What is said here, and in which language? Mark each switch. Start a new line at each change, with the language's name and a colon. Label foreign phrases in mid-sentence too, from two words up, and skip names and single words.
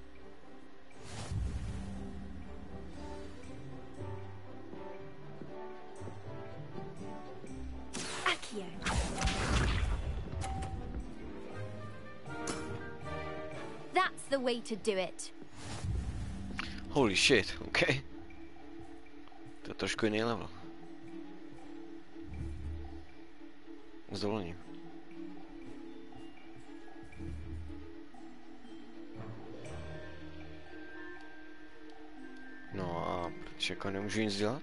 English: Accio. That's the way to do it. Holy shit, okay.
Czech: To je trošku jiný level. S dovolením. No a proč jako nemůžu nic dělat?